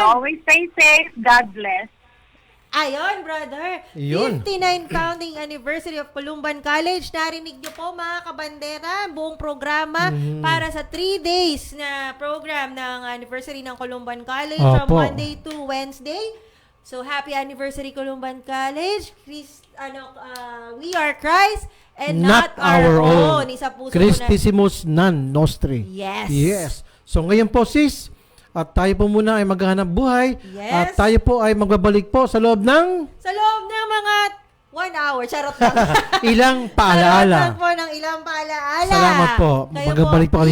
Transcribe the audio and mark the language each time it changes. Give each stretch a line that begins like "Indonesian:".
English: Always stay safe. God bless.
Filipino: Ayun, brother. Yun.
English: 59 founding anniversary of Columban College.
Filipino: Narinig niyo po, mga kabandera, buong programa para sa 3 days na program ng anniversary ng Columban College from Opo.
English: Monday to Wednesday. So, happy anniversary, Columban College. We are Christ and not our own.
Filipino: Isa puso
Latin: Christissimus non nostri.
English: Yes. Yes.
Filipino: So ngayon po, sis, at tayo po muna ay maghahanap buhay.
English: Yes.
Filipino: At tayo po ay magbabalik po sa loob ng Sa loob ng mga 1 hour. Charot lang. ilang Charot paalaala. lang po ng ilang paalaala. Salamat po. Kayo Magbabalik po kami